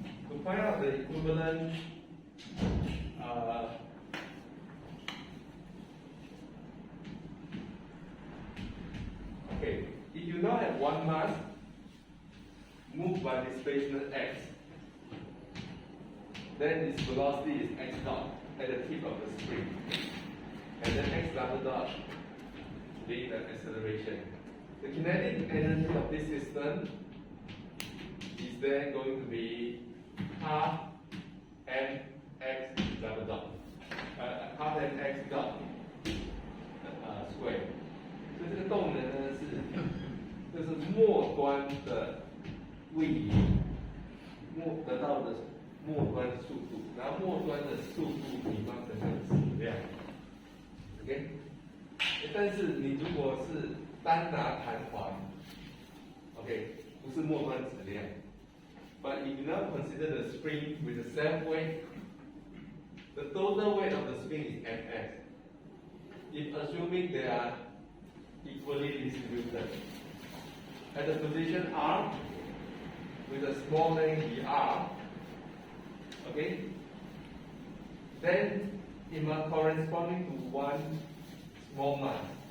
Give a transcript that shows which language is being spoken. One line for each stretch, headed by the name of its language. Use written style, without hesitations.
English: To find out the equivalent okay, if you now have one mass moved by displacement x, then its velocity is x dot at the tip of the spring, and then x double dot being the acceleration. The kinetic energy of this system is then going to be half mx double dot, half mx dot square.
Chinese: 所以这个动能呢就是末端的位移，得到的末端速度，然后末端的速度比方成这个质量 ，OK？但是你如果是单拿弹簧 ，OK， 不是末端质量。
English: But if you now consider the spring with the self weight, the total weight of the spring is Fx. If assuming they are equally distributed, at the position R, with a small length dr, okay, then it must corresponding to one small mass.